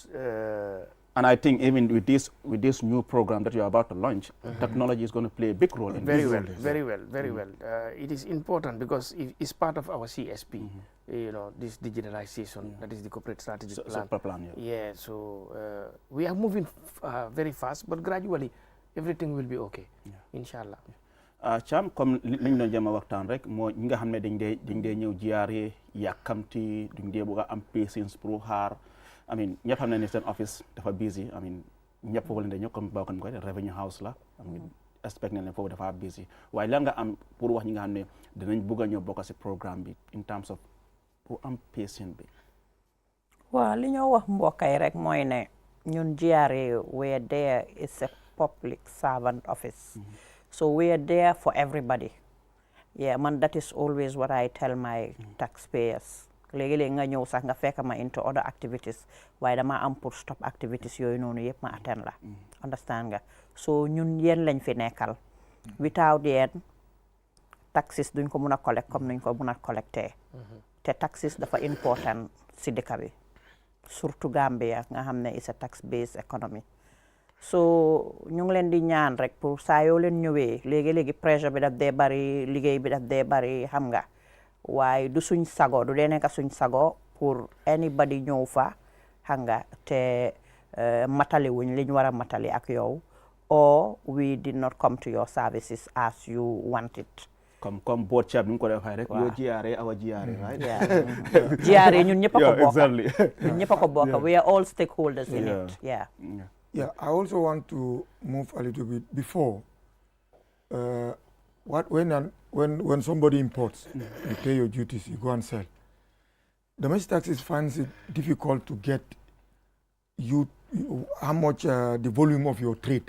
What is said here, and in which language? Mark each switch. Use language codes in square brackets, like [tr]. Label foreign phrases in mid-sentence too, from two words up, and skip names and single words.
[en] And I think even with this new program that you are about to launch, technology is going to play a big role in very well. It is important because it's part of our CSP. This digitalization, that is the corporate strategy plan. So we are moving very fast, but gradually everything will be okay, inshallah. [wo] Cham comme liñ doon jëma waxtaan rek moo ñi nga xam ne dañ dee ñëw GRA yàkkamti duñ dee bëgg a am patience pour xaar [en] I mean [wo] ñëpp xam nañ ne seen office dafa busy [en] I mean [wo] ñëpp foofu lañ ñëw comme bokk ko [en] revenue house [wo] la [en] I mean [wo] expect nañ ne foofu dafa busy waaye lan nga am pour wax ñi nga xam ne dinañ bëgg a ñëw bokk si programme bi [en] in terms of [wo] pour am patient bi. waaw li ñoo wax mbokk yi rek mooy ne ñun GRA [en] we're there is a public servant office so we're there for everybody. Yeah, man, that is always what I tell my taxpayers. [wo] Léegi-léegi nga ñëw sax nga fekk ma [en] into other activities [wo] waaye dama am pour [en] stop activities [wo] yooyu noonu yëpp ma attend la. Understand nga so ñun yéen lañ fi nekkal. Without yéen taxes duñ ko mun a collect comme nuñ ko mun a collecté. te taxes dafa important si dëkk bi surtout Gambia nga xam ne [en] is a tax based economy. [wo] so ñu ngi leen di ñaan rek pour saa yoo leen ñëwee léegi-léegi pressure bi daf dee bari liggéey bi daf dee bari xam nga waaye du suñ sago du dee nekk suñ sago pour anybody ñëw fa xam nga te matali wuñ liñ war a matali ak yow [en] or we did not come to your services as you want it. [wo] comme [en] board chair [wo] bi ñu ko defee rek. yoo GRA awa GRA right. GRA ñun ñëpp a ko bokk. [en] exactly. [wo] ñun ñëpp a ko bokk [en] we are all stakeholders in it. Yeah, I also want to move a little bit before. When somebody imports, you pay your duties, you go and sell. Domestic taxes finds it difficult to get how much the volume of your trade.